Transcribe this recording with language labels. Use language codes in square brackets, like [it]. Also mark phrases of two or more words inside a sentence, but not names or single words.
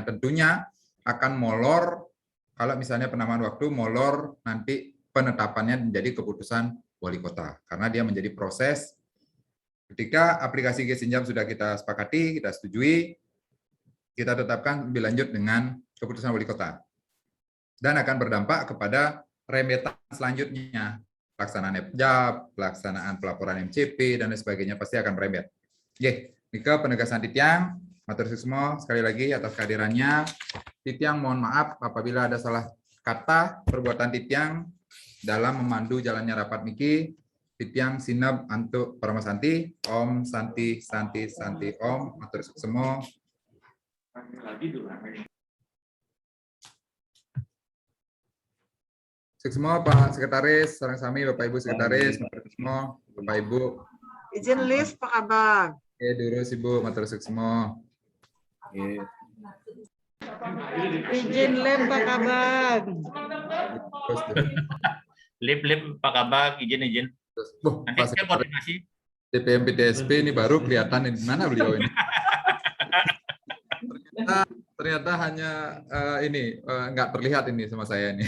[id] Tentunya akan molor, kalau misalnya penambahan waktu, molor nanti penetapannya menjadi keputusan wali kota, karena dia menjadi proses ketika aplikasi G-Sinjap sudah kita sepakati, kita setujui, kita tetapkan lebih lanjut dengan keputusan wali kota dan akan berdampak kepada rembetan selanjutnya, pelaksanaan FJAP, pelaksanaan pelaporan MCP dan sebagainya pasti akan merembet. [ban] Nika penegasan Ditiang, [jv] matur suwun [id] sekali lagi atas kehadirannya. Ditiang mohon maaf apabila ada salah kata perbuatan Ditiang dalam memandu jalannya rapat [ban] niki. Ditiang sinab antuk paramasanti. [sa] Om Santi Santi Santi Om. [jv] Matur suwun [sa] semua. [ban] Semua Pak Sekretaris, sareng sami Bapak Ibu Sekretaris, matur semua Bapak Ibu. [id] Izin lift Pak Kabag. [ban] Durus Ibu, [jv] matur suwun [ban] semua. [id] Izin lem Pak Kabag. Lip Pak Kabag, izin. Nanti saya koordinasi. DPM PTSP ini baru kelihatan di mana beliau ini. Ternyata hanya ini nggak terlihat ini sama saya ini.